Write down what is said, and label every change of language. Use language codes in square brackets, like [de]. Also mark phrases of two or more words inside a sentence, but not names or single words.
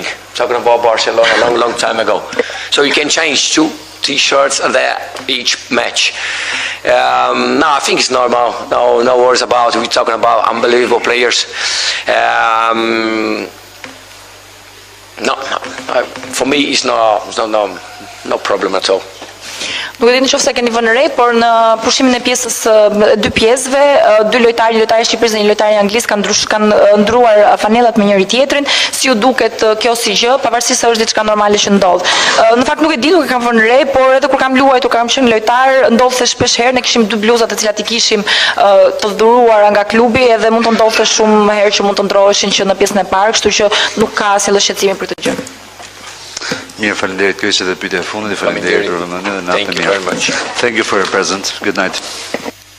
[en] Talking about Barcelona a long time ago. So you can change 2 t-shirts there each match. No, I think it's normal. No worries about it. We're talking about unbelievable players. No. For me, it's no problem at all. [sq] Nuk e di nëse keni vënë re, por në pushimin e pjesës 2 pjesëve, 2 lojtarë e Shqipërisë dhe një lojtar i Anglisë kanë ndruar fanellat me njëri tjetrin. Si ju duket kjo si gjë, pavarësisht se është diçka normale që ndodh. Në fakt nuk e di, nuk e kam vënë re, por edhe kur kam luajtur, kam qenë lojtar, ndodhte shpesh herë, ne kishim 2 bluzat të cilat i kishim të dhuruara nga klubi edhe mund të ndodhte shumë herë që mund të ndroheshin që në pjesën e parë, kështu që nuk ka asnjë shqetësim për këtë gjë. Mirë, faleminderit. Kjo ishte edhe pyetja e fundit. Faleminderit për vëmendjen dhe natën e mirë. [en] Thank you very much. Thank you for your presence. Good night.